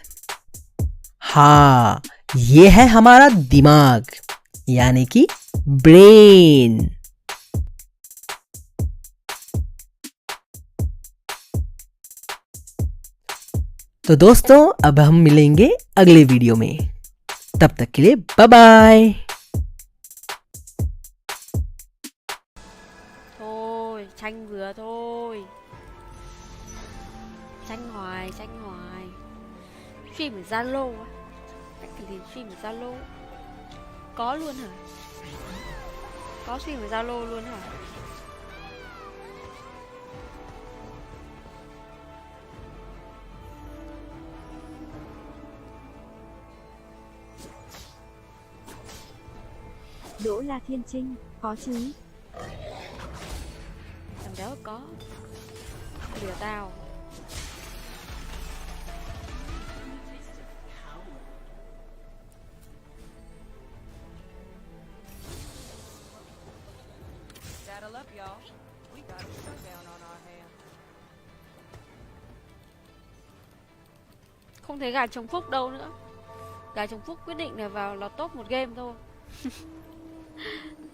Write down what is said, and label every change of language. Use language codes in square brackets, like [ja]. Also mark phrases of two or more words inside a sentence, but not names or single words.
[hi] हाँ, ये है हमारा दिमाग यानी कि ब्रेन। तो दोस्तों अब हम मिलेंगे अगले वीडियो में, तब तक के लिए [en] bye bye. [vi] Thôi, xanh vừa thôi. Xanh hoài, xanh hoài. Stream ở Zalo á. Cách thì stream ở Zalo. Có luôn hả? Có stream ở Zalo luôn hả? Đỗ La Thiên Trinh, có chứ. Thằng béo có. Lừa tao. [en] Saddle up, y'all. We got a showdown on our hands. [vi] Không thấy gà trống phúc đâu nữa. Gà trống phúc quyết định là vào lọt top một game thôi.